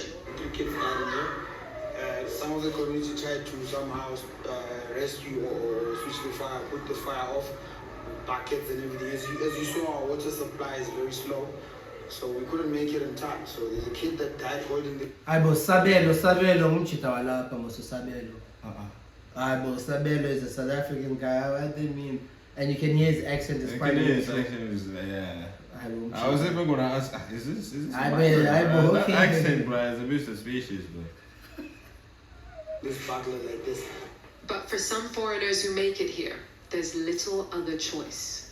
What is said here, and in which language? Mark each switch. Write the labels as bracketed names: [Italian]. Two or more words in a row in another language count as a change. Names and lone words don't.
[English] Cricket fire in there. Some of the community tried to somehow rescue or switch the fire, put the fire off, buckets and everything. As you saw, our water supply is very slow, so we couldn't make it in time. So there's a kid that died holding the. [Zulu] Aibo Sabelo umchita walapa moso Sabelo. [English] Aibo Sabelo is a South African guy. What do you mean? And you can hear his accent is quite His interesting. accent is, yeah. [Zulu] Aibo [English] I was [Zulu] umchita. [English] even gonna ask, is this I my bet- bro? I bet- That okay. accent, bro, is a bit suspicious, bro. This butler like this. But for some foreigners who make it here, there's little other choice.